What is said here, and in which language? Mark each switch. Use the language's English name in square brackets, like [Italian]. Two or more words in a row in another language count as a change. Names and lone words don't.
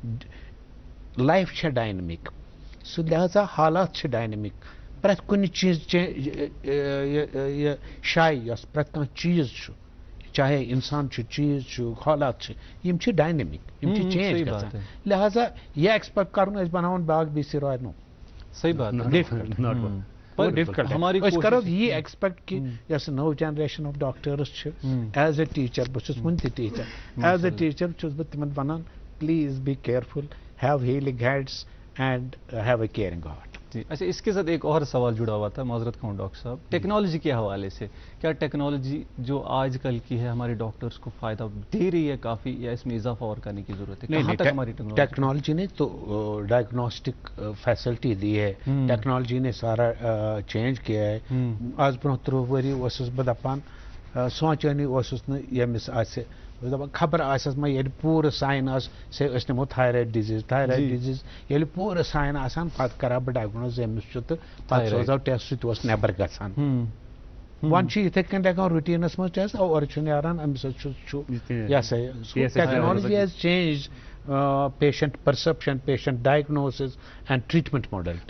[Kashmiri] لایف چھےٚ ڈاینمک سُہ لہذا حالات چھِ ڈاینمک پرٛٮ۪تھ کُنہِ چیٖز یہِ شاے یۄس پرٛٮ۪تھ کانٛہہ چیٖز چھُ چاہے انسان چھُ چیٖز چھُ حالات چھِ یِم چھِ ڈاینمک یِم چھِ چینج گژھان لہذا یہِ ایکسپیکٹ کرُن أسۍ بناوون بیاکھ BC رائے نو [Urdu] صحیح بات [Kashmiri] ڈفکلٹ أسۍ کرو یہِ ایکسپیکٹ کہ یۄس نٔو جنریشن آف ڈاکٹٲرٕس چھِ [English] as a teacher [Kashmiri] بہٕ چھُس وُنہِ تہِ ٹیٖچر [English] as a teacher [Kashmiri] چھُس بہٕ تِمن ونان [English] please be careful have healing hands and have a caring heart [Urdu] جی اچھا اس کے ساتھ ایک اور سوال جڑا ہوا تھا معذرت خواہ ڈاکٹر صاحب ٹیکنالوجی کے حوالے سے کیا ٹیکنالوجی جو آج کل کی ہے ہمارے ڈاکٹرس کو فائدہ دے رہی ہے کافی یا اس میں اضافہ اور کرنے کی ضرورت ہے کہاں تک ہماری ٹیکنالوجی نے تو [English] diagnostic facility [Urdu] دی ہے ٹیکنالوجی نے سارا چینج کیا ہے آج [Kashmiri] برونٛہہ 30 ؤری اوسُس بہٕ دپان سونٛچٲنی اوسُس نہٕ ییٚمِس آسہِ دپان خبر آسٮ۪س ما ییٚلہِ پوٗرٕ ساین ٲس أسۍ نِمو [English] thyroid disease [Kashmiri] ییٚلہِ پوٗرٕ ساین آسان پتہٕ کرہا بہٕ ڈایگنوز أمِس چھُ تہٕ پتہٕ سوزو ٹیسٹ سُہ تہِ اوس نٮ۪بر گژھان وۄنۍ چھُ یِتھٕے کٔنۍ ہٮ۪کان روٗٹیٖنس منٛز ٹیسٹ اورٕ چھُ نیران أمِس چھُ یہِ ہسا یہِ [English] technology has change patient perception patient diagnosis and treatment modality